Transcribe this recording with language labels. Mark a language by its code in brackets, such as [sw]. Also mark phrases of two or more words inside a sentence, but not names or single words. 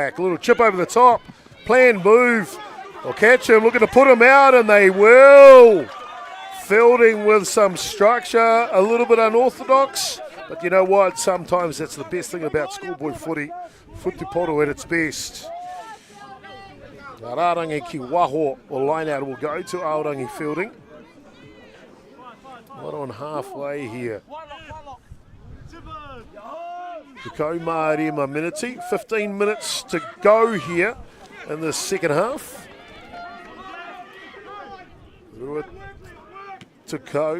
[en] A little chip over the top. Planned move. They'll catch him, looking to put him out, and they will. Feilding with some structure, a little bit unorthodox, but you know what? Sometimes that's the best thing about schoolboy footy. Futuporo at its best. [mi] Rarangi ki waho [en] or line out will go to Aorangi Feilding. Right on halfway here. [mi] Ko Marima Miniti, [en] 15 minutes to go here in the second half. Tukau.